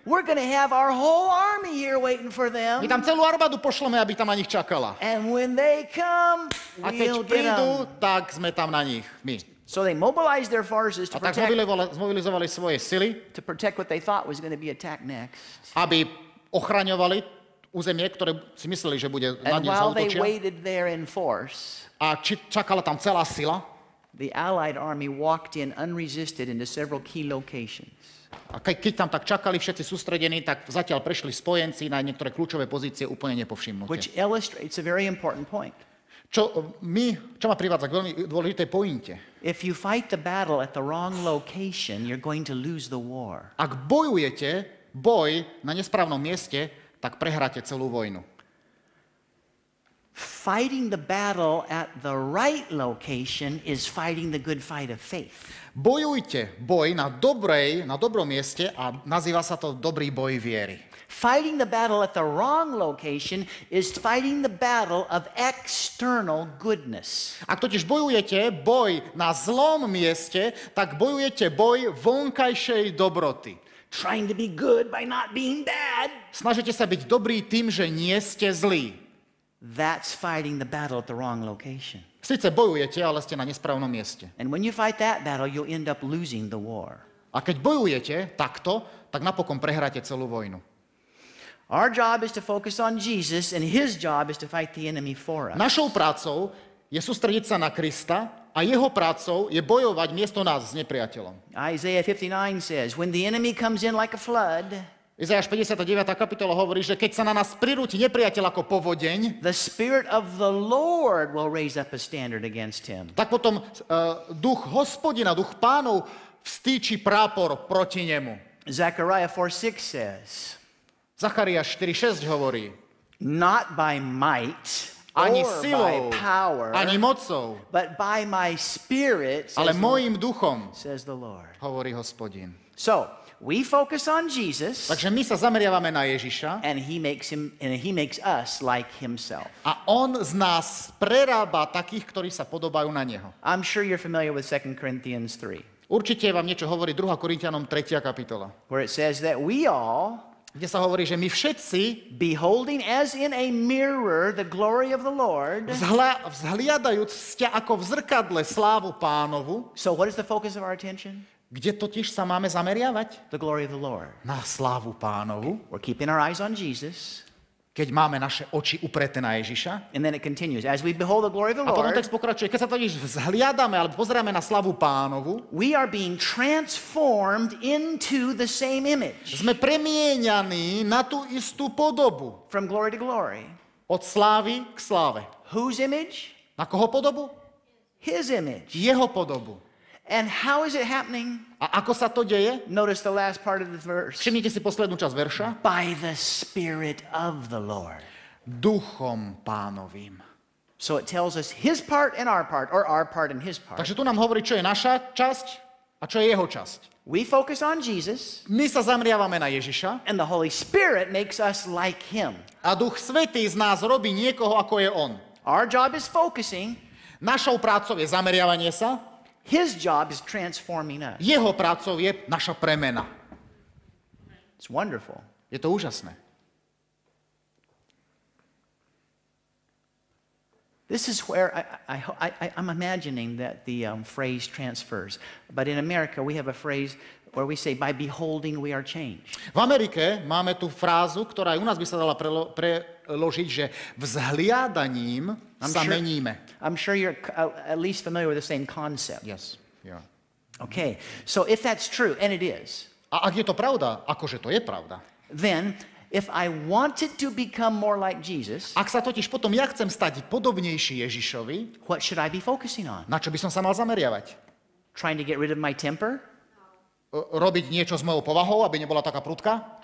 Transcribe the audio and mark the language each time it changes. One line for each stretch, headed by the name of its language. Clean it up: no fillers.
English: We're going to have our whole army here waiting for
Slovak: My tam celú armádu pošleme, aby tam na nich čakala.
English: And when they come,
Slovak: A keď
English: we'll get
Slovak: prídu,
English: them.
Slovak: tak sme tam na nich, my.
English: So they mobilized their forces
Slovak: A tak zmobilizovali svoje sily,
English: to protect what they thought was going to be attacked next.
Slovak: aby ochraňovali územie, ktoré si mysleli, že bude na
English: And
Slovak: ne
English: while they
Slovak: zautočia.
English: waited there in force,
Slovak: A čakala tam celá sila.
English: the Allied army walked in unresisted into several key locations.
Slovak: A keď tam tak čakali všetci sústredení, tak zatiaľ prešli spojenci na niektoré kľúčové pozície úplne nepovšimnuté.
English: Which illustrates a very important point.
Slovak: Čo ma privádza k veľmi dôležitej pointe.
English: If you fight the battle at the wrong location, you're going to lose the war.
Slovak: Ak bojujete boj na nesprávnom mieste, tak prehráte celú vojnu.
English: Fighting the battle at the right location is fighting the good fight of faith.
Slovak: Bojujte boj na dobrom mieste a nazýva sa to dobrý boj viery.
English: Fighting the battle at the wrong location is fighting the battle of external goodness.
Slovak: Ak totiž bojujete boj na zlom mieste, tak bojujete boj vonkajšej dobroty.
English: Trying to be good by not being bad.
Slovak: Snažite sa byť dobrý tým, že nie ste zlí.
English: That's fighting the battle at the wrong location.
Slovak: Sice bojujete, ale ste na nesprávnom mieste.
English: And when you fight that battle, you'll end up losing the war.
Slovak: A keď bojujete takto, tak napokon prehráte celú vojnu.
English: Our job is to focus on Jesus, and his job is to fight the enemy for us.
Slovak: Našou prácou je sústrediť sa na Krista a jeho prácou je bojovať miesto nás s nepriateľom.
English: Isaiah 59 says, when the enemy comes in like a flood,
Slovak: Izajáš 59. kapitola hovorí, že keď sa na nás prirúti nepriateľ ako povodeň,
English: the Spirit of the Lord will raise up a standard against him.
Slovak: tak potom duch Hospodina, duch Pánov vstýči prápor proti nemu.
English: Zechariah 4:6 says,
Slovak: Zachariáš 4:6 hovorí,
English: not by might
Slovak: ani
English: or
Slovak: silou,
English: by power,
Slovak: ani mocou,
English: but by my Spirit,
Slovak: ale môjim duchom,
English: the Lord.
Slovak: hovorí Hospodin.
English: So, we focus on Jesus,
Slovak: Takže my sa zameriavame na Ježiša
English: and he makes us like himself.
Slovak: a on z nás prerába takých, ktorí sa podobajú na neho.
English: I'm sure you're familiar with 2 Corinthians 3,
Slovak: Určite vám niečo hovorí 2. Korinťanom 3. kapitola,
English: where it says that we all,
Slovak: kde sa hovorí, že my všetci,
English: beholding as in a mirror the glory of the Lord.
Slovak: vzhliadajúc ako v zrkadle slávu Pánovu,
English: So what is the focus of our attention?
Slovak: kde totiž sa máme zameriavať?
English: The glory of the Lord.
Slovak: Na slávu Pánovu,
English: We're keeping our eyes on Jesus.
Slovak: keď máme naše oči upreté na Ježiša.
English: And then it continues. As we behold the glory of the
Slovak: A potom
English: Lord,
Slovak: text pokračuje, keď sa totiž vzhliadame alebo pozeráme na slavu Pánovu,
English: we are being transformed into the same image.
Slovak: sme premieňaní na tú istú podobu.
English: From glory to glory.
Slovak: Od slávy k sláve.
English: Whose image?
Slovak: Na koho podobu?
English: His image.
Slovak: Jeho podobu.
English: And how is it happening?
Slovak: A ako sa to deje?
English: Notice the last part of the verse.
Slovak: Všimnite si poslednú časť verša.
English: By the Spirit of the Lord.
Slovak: Duchom Pánovým.
English: So it tells us his part and our part, or our part and his part.
Slovak: Takže tu nám hovorí, čo je naša časť a čo je jeho časť.
English: We focus on Jesus,
Slovak: My sa zamriavame na Ježiša
English: and the Holy Spirit makes us like him.
Slovak: a Duch Svätý z nás robí niekoho, ako je on.
English: Our job is focusing.
Slovak: Našou prácou je zameriavanie sa,
English: His job is transforming us.
Slovak: jeho prácou je naša premena.
English: It's wonderful.
Slovak: Je to úžasné.
English: This is where I'm imagining that the phrase transfers. But in America, we have a phrase where we say, by beholding, we are changed.
Slovak: V Amerike máme tú frázu, ktorá aj u nás by sa dala preložiť, že vzhliadaním sa meníme.
English: I'm sure you're at least familiar with the same concept. Yes. Yeah. Okay, so if that's true, and it is,
Slovak: A ak je to pravda, akože to je pravda,
English: then if I wanted to become more like Jesus,
Slovak: ak sa totiž potom ja chcem stať podobnejší Ježišovi,
English: what should I be focusing on?
Slovak: na čo by som sa mal zameriavať?
English: Trying to get rid of my temper?
Slovak: Robiť niečo s mojou povahou, aby nebola taká prudká?